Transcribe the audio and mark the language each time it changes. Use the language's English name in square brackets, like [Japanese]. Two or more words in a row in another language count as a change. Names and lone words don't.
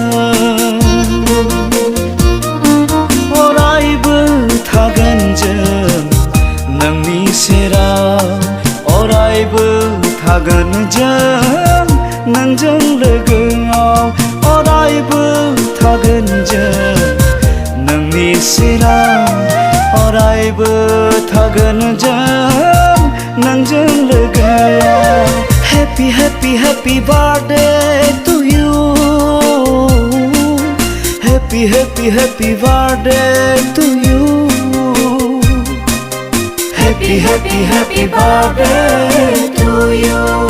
[Bodo] अरायबो थागोन जों नोंनि सेराव अरायबो थागोन जों नोंजों लोगोआव अरायबो थागोन जों नोंनि सेराव अरायबो थागोन जों नोंजों लोगोआव [English] Happy birthday to you. Happy birthday to you. Happy birthday to you.